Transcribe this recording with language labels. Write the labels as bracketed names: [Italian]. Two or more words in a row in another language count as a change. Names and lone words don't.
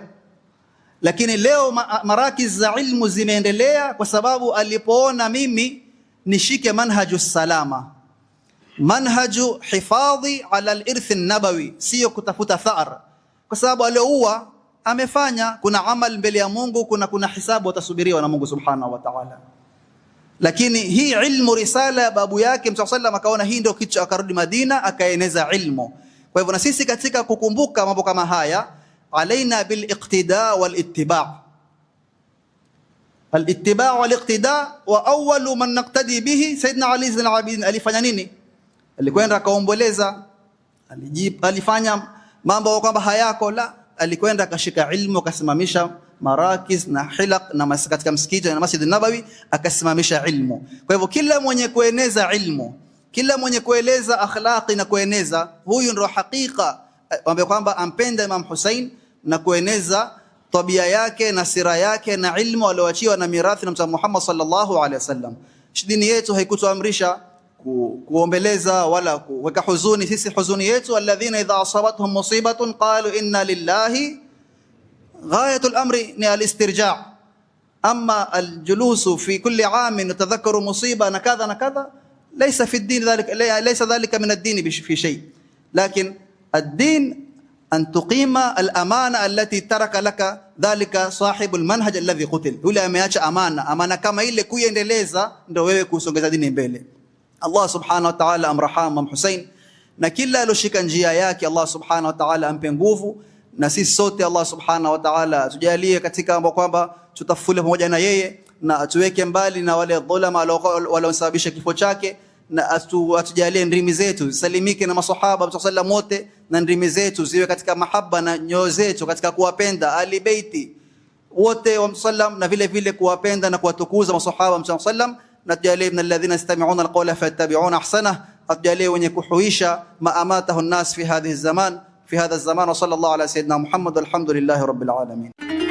[Swahili] Lakini leo marakiz za ilmu zimeendelea kwa sababu alipoona mimi nishike [Arabic] منهج سلامة, منهج حفاظ على الإرث النبوي, [Swahili] sio kutafuta thar, kwa sababu alioua amefanya, kuna amal mbele ya Mungu, kuna hisabu atasubiriwa na Mungu [Arabic] سبحانه وتعالى. [Swahili] Lakini hii ilmu risala ya babu yake Mtume sallam akaona hii ndio kitu, akarudi Madina akaeneza ilmu. Kwa hivyo na sisi katika kukumbuka mambo kama haya, [Arabic] علينا بالاقتداء والاتباع'. الاتباع والاقتداء وأول من نقتدي به سيدنا علي زين العابدين. [Swahili] Alifanya nini? Alikwenda akaomboleza, alifanya mambo kwamba hayako la, alikwenda akashika ilmu, akasimamisha marakiz na hilaq na katika msikiti na Masjid an-Nabawi akasimamisha ilmu. Kwa hivyo kila mwenye kueneza ilmu, kila mwenye kueleza akhlaqi na kueneza, huyu ndio hakika ambaye kwamba ampenda Imam Hussein na kueneza tabia yake na sira yake na ilmu aliyoachiwa na mirathi na Mtume Muhammad [Arabic] صلى الله عليه وسلم. [Swahili] Dini yetu haikutuamrisha kuombeleza wala kuweka huzuni. Sisi huzuni yetu, [Arabic] الذين إذا أصابتهم مصيبة قالوا إنا لله غاية الأمر ni الاسترجاع'. أما الجلوس في كل عام نتذكر مصيبة na kadha na kadha, ليس في الدين ذلك ليس ذلك من الدين في شيء. لكن الدين أن تقيم الأمانة التي ترك لك ذلك صاحب المنهج الذي قتل. [Swahili] Yule ameacha amana kama ile kuiendeleza, ndio wewe kusongeza dini mbele. Allah [Arabic] subhanahu wa ta'ala [Swahili] amrahamu Imam Hussein, na kila aloshika njia yake Allah [Arabic] subhanahu wa ta'ala [Swahili] ampe nguvu, na sisi sote Allah [Arabic] subhanahu wa ta'ala [Swahili] tujalie katika ambao kwamba tutafule pamoja na yeye, na atuweke mbali na wale dhulama waliosababisha kifo chake, na atujalie ndimi zetu salimike na masahaba Mtume sallam wote, na ndimi zetu ziwe katika mahaba na nyoyo zetu katika kuwapenda [Arabic] ali baiti [Swahili] wote wa Mtume sallam, na vile vile kuwapenda na kuwatukuza masahaba Mtume sallam. [Arabic] Natujalie من الذين يستمعون القول فيتبعون أحسن, [Swahili] atujalie wenye kuhuisha [Arabic] ما أماته الناس في هذا الزمان وصلى الله على سيدنا محمد والحمد لله رب العالمين.